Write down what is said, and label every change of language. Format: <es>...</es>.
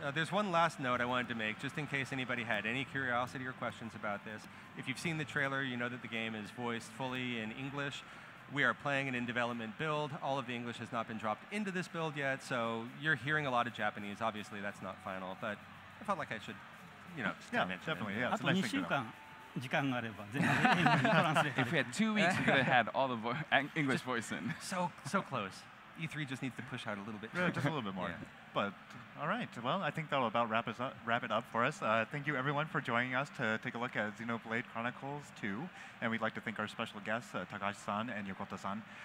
<en>There's one last note I wanted to make, just in case anybody had any curiosity or questions about this. If you've seen the trailer, you know that the game is voiced fully in English. We are playing an in-development build. All of the English has not been dropped into this build yet, so you're hearing a lot of Japanese. Obviously, that's not final, but I felt like I should, just mention definitely, it. yeah.</en> <ja>あと2週間時間があれば全部英語にトランスレート</ja> <en>If we had 2 weeks, we could have had all the English voice in. So close. E3 just needs to push out a little bit. Yeah, just a little bit more. Yeah. But all right, well, I think that'll about wrap it up for us. Thank you everyone for joining us to take a look at Xenoblade Chronicles 2, and we'd like to thank our special guests, Takahashi-san and Yokota-san.</en>